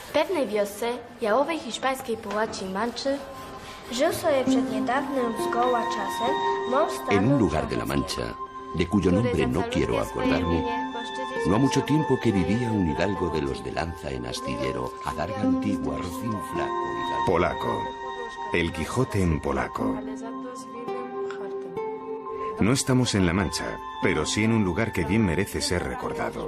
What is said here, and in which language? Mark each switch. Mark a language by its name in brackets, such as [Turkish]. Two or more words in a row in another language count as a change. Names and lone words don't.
[Polish] jednej wiosce jałowej hiszpańskiej połaci Manczy żył sobie przed niedawnym zgoła czasem mąż stanu... [Spanish] En un lugar de la Mancha, de cuyo nombre no quiero acordarme, no ha mucho tiempo que vivía un hidalgo de los de lanza en astillero, adarga antigua, rocín flaco y gallo. Polaco. El Quijote en polaco. No estamos en La Mancha, pero sí en un lugar que bien merece ser recordado.